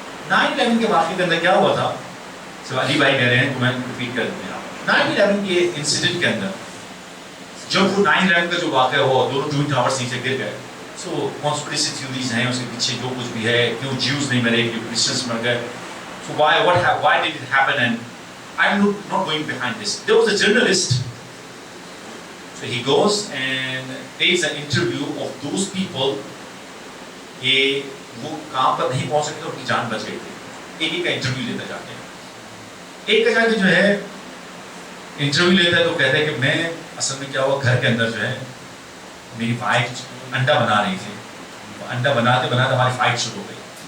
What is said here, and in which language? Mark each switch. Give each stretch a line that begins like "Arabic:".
Urdu: 9/11 کے واقعے کے اندر کیا ہوا تھا, علی بھائی کہہ رہے ہیں تو میں ریپیٹ کر دوں. 9/11 کے انسیڈنٹ کے اندر جب وہ 9/11 کا جو واقعہ ہوا, دونوں ٹوین ٹاورس نیچے گر گئے. سو کانسپریسی تھیوریز ہیں اس کے پیچھے, جو کچھ بھی ہے, کیوں جیوز نہیں مرے, کیوں کرسچنس مر گئے.
English: So why did it happen? And I'm not going behind this. There was a journalist. So he goes and takes an interview of those people.
Urdu: یہ وہ کام پر نہیں پہنچ سکتے, ان کی جان بچ گئی تھی. ایک ایک کا انٹرویو لیتا جاتے ہیں. ایک کا جا کے جو ہے انٹرویو لیتا ہے تو کہتا ہے کہ میں اصل میں کیا ہوا, گھر کے اندر جو ہے میری وائف انڈا بنا رہی تھی, انڈا بناتے بناتے ہماری فائٹ شروع ہو گئی.